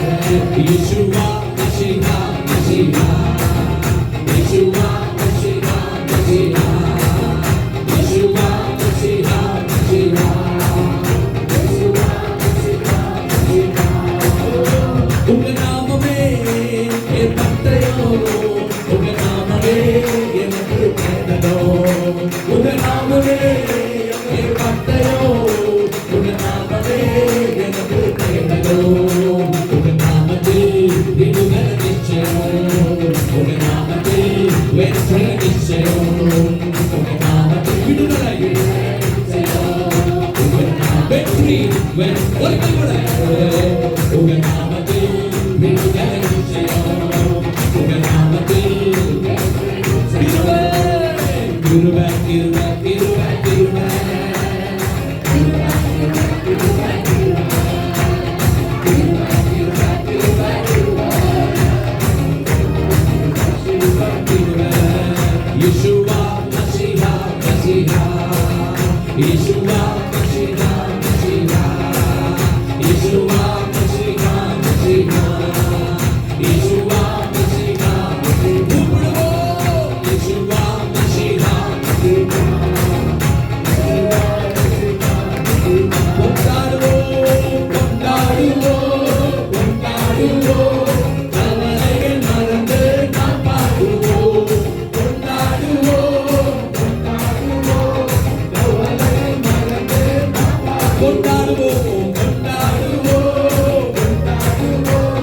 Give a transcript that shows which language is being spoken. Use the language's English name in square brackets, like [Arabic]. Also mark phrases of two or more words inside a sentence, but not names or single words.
[Hebrew] ישוע, משיח, משיח. ישוע, משיח, משיח. ישוע, משיח, משיח. ישוע, משיח, משיח. [Tamil] உங்க நாமமே என் பட்டயோ, உங்க நாமமே எனக்கு கேட்டதோ. உங்க நாமமே என் பட்டயோ, உங்க நாமமே எனக்கு கேட்டதோ. உங்க நாமத்தில் விடுதலை நிச்சயம், உங்க நாமத்தில் வெற்றி நிச்சயம். உங்க நாமத்தில் விடுதலை நிச்சயம், உங்க நாம வெற்றி ஒரு கைவிட. உங்க நாமத்தில் விடுதலை நிச்சயம், உங்க நாமத்தில் கிருபை, கிருபை, கிருபை, கிருபை, கிருபை. [Hebrew] ישוע, משיח, משיח. ישוע, משיח, משיח. ישוע, משיח, משיח. ישוע, משיח, משיח. ישוע, משיח, משיח. [Tamil] கொண்டாடுவோம், கொண்டாடுவோம், கொண்டாடுவோம். கவலைகள் மறந்து நாம் பாடுவோம். கொண்டாடுவோம், கொண்டாடுவோம். கவலைகள் மறந்து நாம் பாடுவோம். கொண்டாடுவோம், கொண்டாடுவோம், கொண்டாடுவோம்.